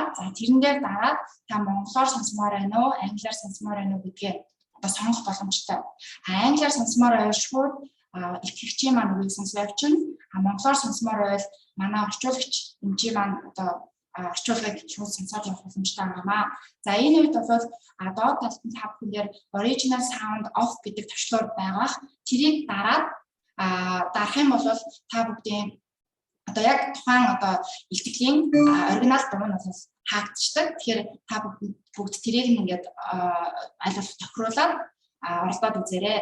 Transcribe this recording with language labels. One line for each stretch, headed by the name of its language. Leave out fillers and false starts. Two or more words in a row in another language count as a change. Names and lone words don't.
Mongolian: За тэрэн дээр дараад та монголоор сонсомоор байна уу, англиар сонсомоор байна уу гэдгээ сонгох боломжтой. Англиар сонсомоор байвал шууд итгэгчийн маань үгийг сонсож явчихна. Монголоор сонсомоор байвал манай орчуулагч эмчийн маань орчуулгыг шууд сонсоод явах боломжтой байна. За энэ үед бол доод талд нь та бүхэн дээр
English: original sound off
Mongolian: гэдэг төвчлөр байгаа. Тэрийг дараад дарах юм бол та бүгдийн одоо яг тухайн одоо илтгэлийн оригинал дуу нь бол хаагдчихдаг. Тэгэхээр та бүгд тэрийг ингээд аль болох тохируулаад оролдоод үзээрэй.